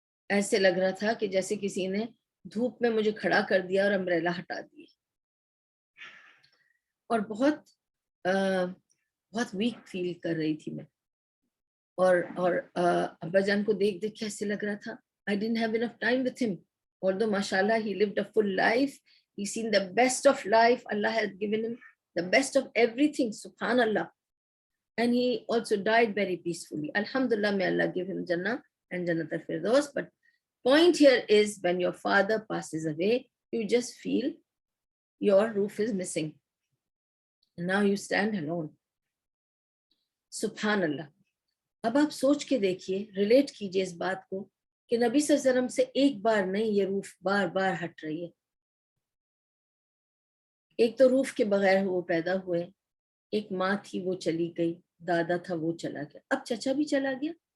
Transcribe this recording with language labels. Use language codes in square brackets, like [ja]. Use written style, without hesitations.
[ur] ایسے لگ رہا تھا کہ جیسے کسی نے دھوپ میں مجھے کھڑا کر دیا اور امبریلا ہٹا دی. اور بہت ویک فیل کر رہی تھی میں, اور ابا جان کو دیکھ کیسے لگ رہا تھا. [en] I didn't have enough time with him, although mashallah he lived a full life, he's seen the best of life, Allah has given him the best of everything, subhanallah, and he also died very peacefully. Alhamdulillah, may Allah give him Jannah and Jannat al-Firdaus. But point here is when your father passes away, you just feel your roof is missing. And now you stand alone. Subhanallah. [ur] اب آپ سوچ کے دیکھیے, relate کیجئے اس بات کو کہ نبی صلی اللہ علیہ وسلم سے ایک بار نہیں, یہ روف بار بار ہٹ رہی ہے. ایک تو روف کے بغیر وہ پیدا ہوئے, ایک ماں تھی وہ چلی گئی, دادا تھا وہ چلا گیا, اب چچا بھی چلا گیا.